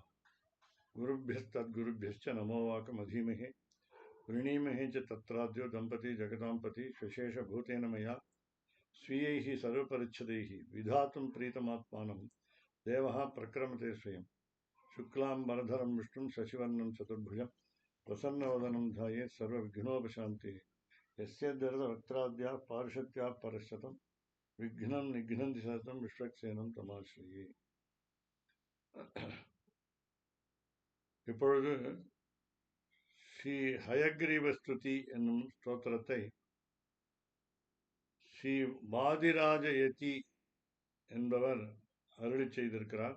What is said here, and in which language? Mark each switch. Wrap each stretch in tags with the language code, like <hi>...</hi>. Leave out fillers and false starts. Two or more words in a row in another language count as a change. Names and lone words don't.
<sa>गुरुभ्यस्तद्गुरुभ्यश्च नमो वाकमधीमहे वृणीमहे च तत्राद्यो दम्पती जगदाम्पति विशेषभूतेन मया स्वीयैः सर्वपरिच्छदैः विधातुं प्रीतमात्मानं देवः प्रक्रमते स्वयं। शुक्लाम्बरधरं विष्णुं शशिवर्णं चतुर्भुजं प्रसन्नवदनं ध्यायेत् सर्वविघ्नोपशान्तिः। यस्य दर्दवक्त्राद्याः पारिषत्याः परशतं विघ्नं निघ्नन्ति सततं विश्वक्सेनं तमाश्रये।</sa> <ta>இப்பொழுது ஸ்ரீ ஹயக்ரீவஸ்துதி என்னும் ஸ்தோத்திரத்தை ஸ்ரீ வாதிராஜ யதி என்பவர் அருளி செய்திருக்கிறார்.</ta>